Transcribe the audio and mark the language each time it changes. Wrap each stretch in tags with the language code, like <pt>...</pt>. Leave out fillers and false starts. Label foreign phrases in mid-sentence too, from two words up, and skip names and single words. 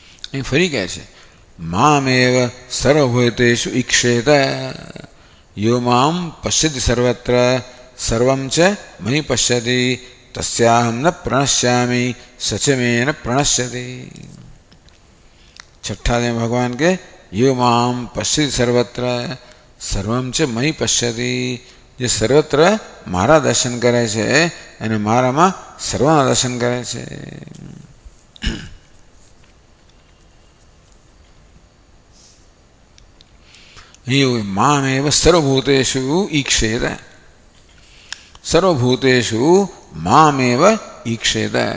<gu>અહીં ફરી કહે છે</gu> <sa>મામેવ સર્વભૂતેષુ ઈક્ષેત યો મામ પશ્યતિ સર્વત્ર સર્વમ ચ મયિ પશ્યતિ તસ્યાહમ ન પ્રણશ્યામિ સચ મે ન પ્રણશ્યતિ. છઠ્ઠા</sa> <hi>में भगवान के</hi> <sa>यो माम पश्यति सर्वत्र सर्वम च मयि पश्यति,</sa> <gu>જે સર્વત્ર મારા દર્શન કરે છે અને મારામાં સર્વના દર્શન કરે છે.</gu> <sa>અહીં મામેવ સર્વભૂતેષુ ઈક્ષેત, સર્વભૂતેષુ મામેવ ઈક્ષેત.</sa>